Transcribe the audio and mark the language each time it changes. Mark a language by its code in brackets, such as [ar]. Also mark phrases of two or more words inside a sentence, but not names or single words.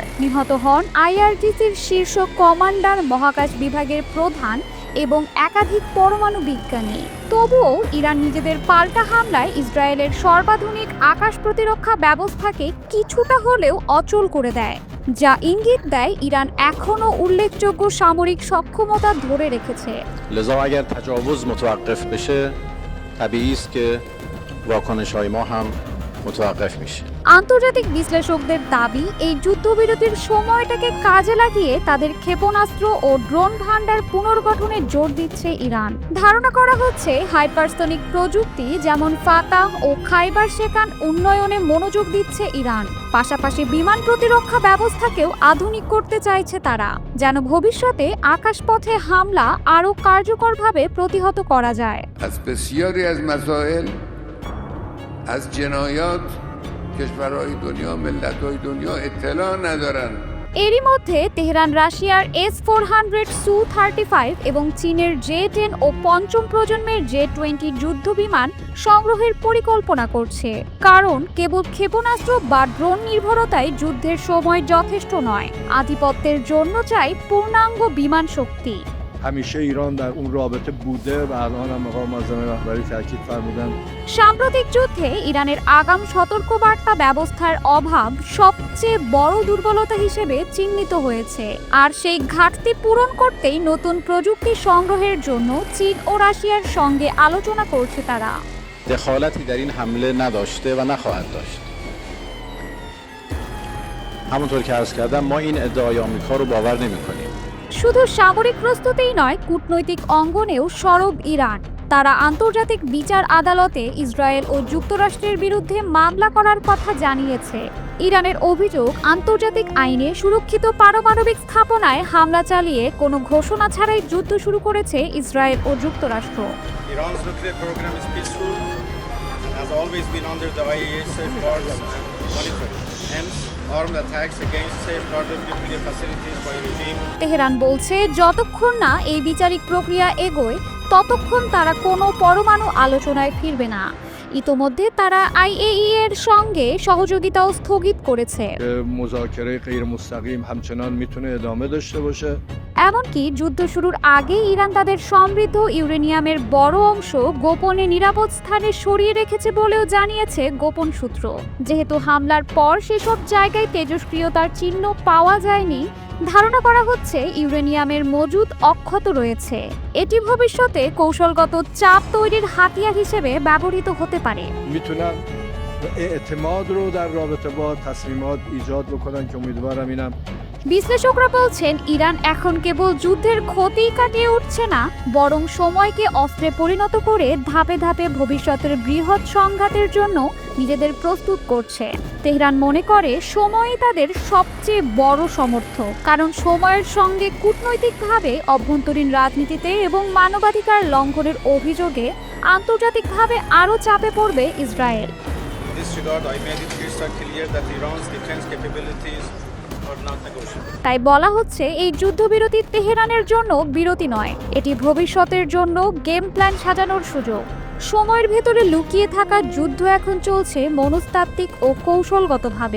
[bn] নিহত হন আইআরজিসির শীর্ষ কমান্ডার, মহাকাশ বিভাগের প্রধান এবং একাধিক পরমাণু বিজ্ঞানী। তবুও ইরান নিজেদের পাল্টা হামলায় ইসরায়েলের সর্বাধুনিক আকাশ প্রতিরক্ষা ব্যবস্থাকে কিছুটা হলেও অচল করে দেয়, যা ইঙ্গিত দেয় ইরান এখনও উল্লেখযোগ্য সামরিক সক্ষমতা ধরে রেখেছে। [fa] لذا اگر تجاوز متوقف بشه طبیعی است که واکنش‌های ما هم متوقف میشه. [bn] আন্তর্জাতিক বিশ্লেষকদের দাবি, এই যুদ্ধবিরতির সময়টাকে কাজে লাগিয়ে তাদের ক্ষেপণাস্ত্র ও ড্রোন ভান্ডার পুনর্গঠনে জোর দিচ্ছে ইরান। ধারণা করা হচ্ছে হাইপারসনিক প্রযুক্তি যেমন ফাতাহ ও খাইবার শেখান উন্নয়নে মনোযোগ দিচ্ছে ইরান। পাশাপাশি বিমান প্রতিরক্ষা ব্যবস্থাকেও আধুনিক করতে চাইছে তারা, যেন ভবিষ্যতে আকাশপথে হামলা আরও কার্যকরভাবে প্রতিহত করা যায়। [fa] از بسیاری از مسائل از جنایات کشورهای دنیا ملت‌های دنیا اطلاع ندارن [bn] এরই মধ্যে তেহরান রাশিয়ার S-400 Su-35 এবং চীনের J-10 ও পঞ্চম প্রজন্মের J-20 যুদ্ধ বিমান সংগ্রহের পরিকল্পনা করছে, কারণ কেবল ক্ষেপণাস্ত্র বা ড্রোন নির্ভরতায় যুদ্ধের সময় যথেষ্ট নয়। আধিপত্যের জন্য চাই পূর্ণাঙ্গ বিমান শক্তি। [fa] همیشه ایران در اون رابطه بوده و الان هم مقام معظم رهبری تاکید فرمودن [bn] সাম্প্রতিক যুদ্ধে ইরানের আগাম সতর্কবার্তা ব্যবস্থার অভাব সবচেয়ে বড় দুর্বলতা হিসেবে চিহ্নিত হয়েছে, আর সেই ঘাটতি পূরণ করতেই নতুন প্রযুক্তি সংগ্রহের জন্য চীন ও রাশিয়ার সঙ্গে আলোচনা করছে তারা। [fa] دخالتی در این حمله نداشته و نخواهد داشت. همونطور که عرض کردم ما این ادعای آمریکا رو باور نمی‌کنیم. [bn] শুধু সামরিক প্রস্তুতিই নয়, কূটনৈতিক অঙ্গনেও সরব ইরান। তারা আন্তর্জাতিক বিচার আদালতে ইসরায়েল ও যুক্তরাষ্ট্রের বিরুদ্ধে মামলা করার কথা জানিয়েছে। ইরানের অভিযোগ, আন্তর্জাতিক আইনে সুরক্ষিত পারমাণবিক স্থাপনায় হামলা চালিয়ে কোনো ঘোষণা ছাড়াই যুদ্ধ শুরু করেছে ইসরায়েল ও যুক্তরাষ্ট্র। [en] Iran's nuclear program is peaceful and has always been under the IAEA safeguards and monitoring. Hence, armed attacks against safeguarded nuclear facilities by regime. [bn] তেহরান বলছে, যতক্ষণ না এই বিচারিক প্রক্রিয়া এগোয় ততক্ষণ তারা কোনো পরমাণু আলোচনায় ফিরবে না। ইতোমধ্যে তারা IAEA এর সঙ্গে সহযোগিতাও স্থগিত করেছে। [fa] که مذاکره غیر مستقیم همچنان میتونه ادامه داشته باشه [bn] এমনকি যুদ্ধ শুরুর আগে ইরান তাদের সমৃদ্ধ ইউরেনিয়ামের বড় অংশ গোপনে নিরাপদ স্থানে সরিয়ে রেখেছে বলেও জানিয়েছে গোপন সূত্র। যেহেতু হামলার পর সেসব জায়গায় তেজস্ক্রিয়তার চিহ্ন পাওয়া যায়নি, ধারণা করা হচ্ছে ইউরেনিয়ামের মজুদ অক্ষত রয়েছে। এটি ভবিষ্যতে কৌশলগত চাপ তৈরির হাতিয়ার হিসেবে ব্যবহৃত হতে পারে। میتونن اعتماد رو در رابطه با تصمیمات ایجاد بکنن که امیدوارم اینم বিশ্লেষকরা বলছেন, ইরান এখন কেবল যুদ্ধের ক্ষতি কাটিয়ে উঠছে না, বরং সময়কে অস্ত্রে পরিণত করে ধাপে ধাপে ভবিষ্যতের বৃহৎ সংঘাতের জন্য নিজেদের প্রস্তুত করছে। তেহরান মনে করে সময়ই তাদের সবচেয়ে বড় সমর্থক, কারণ সময়ের সঙ্গে কূটনৈতিকভাবে, অভ্যন্তরীণ রাজনীতিতে এবং মানবাধিকার লঙ্ঘনের অভিযোগে আন্তর্জাতিকভাবে আরও চাপে পড়বে ইসরায়েল। [en] In this regard, I made it crystal clear that Iran's defense capabilities are not negotiable. [bn] তাই বলা হচ্ছে, এই যুদ্ধবিরতি তেহরানের জন্য বিরতি নয়, এটি ভবিষ্যতের জন্য [en] game plan [bn] সাজানোর সুযোগ। সময়ের ভেতরে লুকিয়ে থাকা যুদ্ধ এখন চলছে মনস্তাত্ত্বিক ও কৌশলগতভাবে।